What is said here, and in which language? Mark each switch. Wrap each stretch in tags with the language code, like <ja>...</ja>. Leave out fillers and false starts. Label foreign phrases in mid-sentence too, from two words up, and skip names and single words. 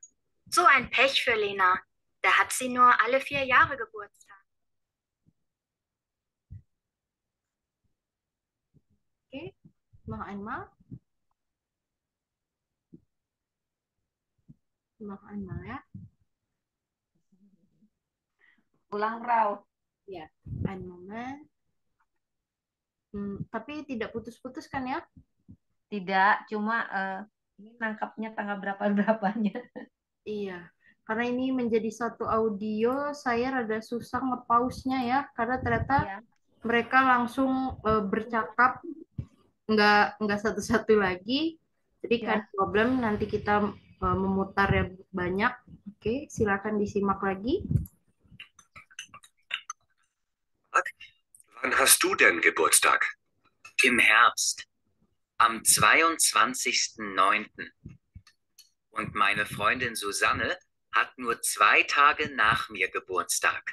<de>So ein Pech für Lena. Da hat sie nur alle 4 Jahre Geburtstag. Oke, noch einmal. Noch einmal ya.</de> <id>Ulang, Rau. Ya,</id> <de>ein Moment.</de> <id>Tapi tidak putus-putus kan ya? Tidak, cuma ini nangkapnya tanggal berapa-berapanya. Iya, karena ini menjadi satu audio, saya rada susah nge-pause-nya ya, karena ternyata Ya. mereka langsung bercakap, nggak satu-satu lagi. Jadi kan problem nanti kita memutar yang banyak. Oke, silakan disimak lagi.</id> <de>Wann hast du denn Geburtstag? Im Herbst, am 22.09. Und meine Freundin Susanne hat nur 2 Tage nach mir Geburtstag.</de>